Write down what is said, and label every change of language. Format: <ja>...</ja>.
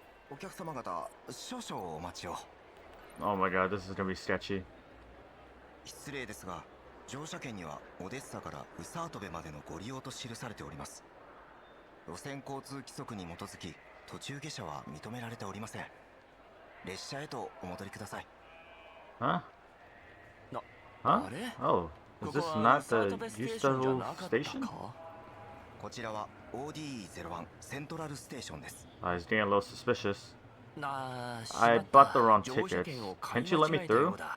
<en>Oh my god, this is gonna be sketchy.</en> <ja>失礼ですが、乗車券にはオデッサからウサートベまでのご利用と記されております。路線交通規則に基づき、途中下車は認められておりません。列車へとお戻りください。</ja> <en>Huh? Huh? Oh, is this not the Gustavo station?</en> <ja>こちらは ODE01 セントラルステーションです。</ja> <en>He's getting a little suspicious. I bought the wrong tickets. Can't you let me through?</en>